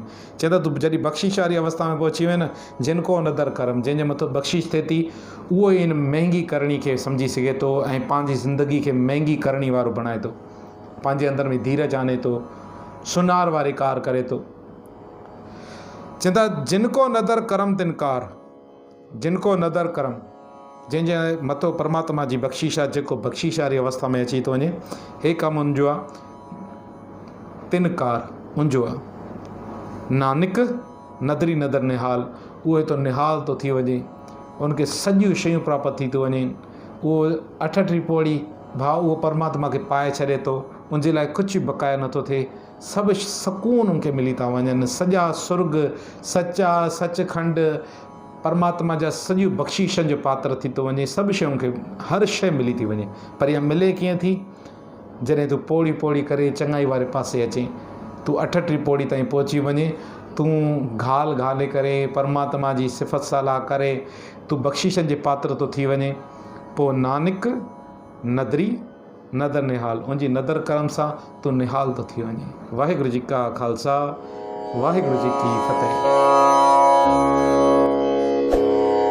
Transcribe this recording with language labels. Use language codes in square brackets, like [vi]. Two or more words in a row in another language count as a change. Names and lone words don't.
[sd] चए त तूं जॾहिं बख़्शिश वारी अवस्था में पहुची वञे न, [pa] ਜਿਨ ਕੋ ਨਦਰ ਕਰਮ, [sd] जंहिंजे मथां बख़्शिश थिए थी, उहो ई इन महांगी करणी खे सम्झी सघे थो ऐं पंहिंजी ज़िंदगी खे महांगी करणी वारो बणाए थो, पंहिंजे अंदर में धीरज आने थो, सुनार वारी कार करे थो। [pa] ਚਵੰਦਾ ਜਿਨਕੋ ਨਦਰ ਕਰਮ ਤਿਨਕਾਰ, ਜਿਨਕੋ ਨਦਰ ਕਰਮ, [sd] जंहिंजे मथो परमात्मा जी बख़्शिश आहे, जेको बख़्शिश वारी अवस्था में अची थो वञे, हे कमु उनजो आहे, तिनकार उनजो आहे। [pa] ਨਾਨਕ ਨਦਰੀ ਨਦਰ ਨਿਹਾਲ, [sd] उहो तो निहाल थो थी वञे, उनखे सॼियूं शयूं प्राप्त थी थो वञे, उहो 38 पौड़ी भाउ उहो परमात्मा खे पाए छॾे थो, उनजे लाइ कुझु बक़ाया नथो थिए, सभु सुकून उनखे मिली था वञनि, सॼा सुर्ग, सचा सचखंड, परमात्मा जा सॼियूं बख़्शिशनि जो पात्र थी थो वञे, सभु शयूं खे हर शइ मिली थी वञे। पर इहा मिले कीअं थी? जॾहिं तूं पौड़ी पौड़ी करे चङाई वारे पासे अचे, तूं 38 पौड़ी ताईं पहुची वञे, तूं घाल घाले करे परमात्मा जी सिफ़त सलाह करे तूं बख़्शिशनि जे पात्र तो थी वञे, पोइ [pa] ਨਾਨਕ ਨਦਰੀ ਨਦਰ ਨਿਹਾਲ, [sd] उनजी नदर करम सां तूं निहाल थो थी वञे। [pa] ਵਾਹਿਗੁਰੂ ਜੀ ਕਾ ਖਾਲਸਾ, ਵਾਹਿਗੁਰੂ ਜੀ ਕੀ ਫਤਿਹ।